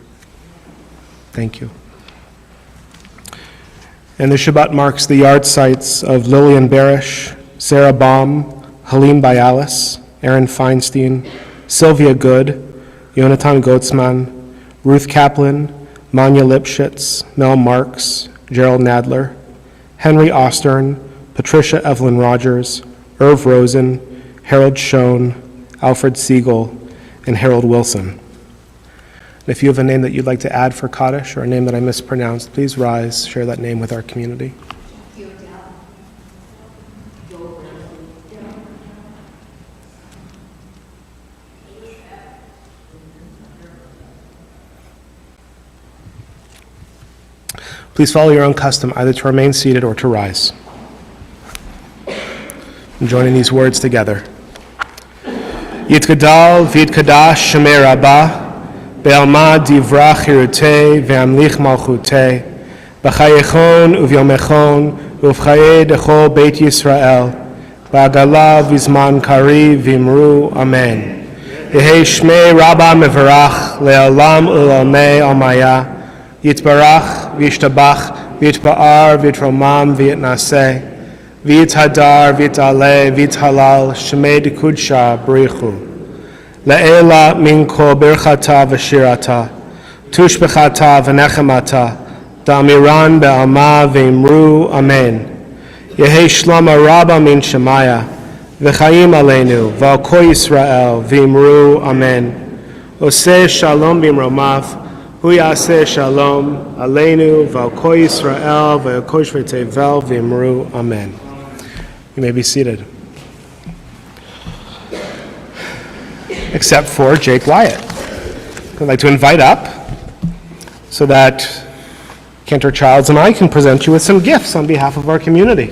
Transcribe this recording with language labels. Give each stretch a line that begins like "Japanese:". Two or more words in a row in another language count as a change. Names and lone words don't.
English: Thank you. And the Shabbat marks the yard sites of Lillian Barish, Sarah Baum, Halim Bayalis, Aaron Feinstein, Sylvia Good, Yonatan Goetzman, Ruth Kaplan, Manya Lipschitz, Mel Marks, Gerald Nadler, Henry Ostern, Patricia Evelyn Rogers, Irv Rosen, Harold Schoen, Alfred Siegel, and Harold Wilson. And if you have a name that you'd like to add for Kaddish or a name that I mispronounced, please rise, share that name with our community. Please follow your own custom, either to remain seated or to rise. And joining these words together.
Aramaic: Yitgadal v'yitkadash shemei Rabbah, be'alma divra chirutei ve'amlich malchutei, b'chayechon uvyomechon uv'chaye dechol Beit Yisrael, ba'agala v'zman kari v'imru amen. Yehei shmei Rabbah mevarach le'olam u'lamei almaya, Yitbarach, V'yishtabach, V'yitba'ar, V'yitromam, V'yitnaseh, V'yithadar, V'yitale, V'yithalal, Shemei Dekudsha, B'richu. Le'ela min kol birchata v'shirata, tushbechata v'nechemata, da'amiran be'alma v'imru, Amen. Yehei shlama rabba min Shemaya, v'chaim aleinu, v'al kol Yisrael, v'imru, Amen. Oseh shalom b'imromav, Hu yaseh shalom aleinu v'al kol Yisrael v'al kol shvei tevel v'imru amen.
English: You may be seated. Except for Jake Wyatt. I'd like to invite up so that Cantor Childs and I can present you with some gifts on behalf of our community.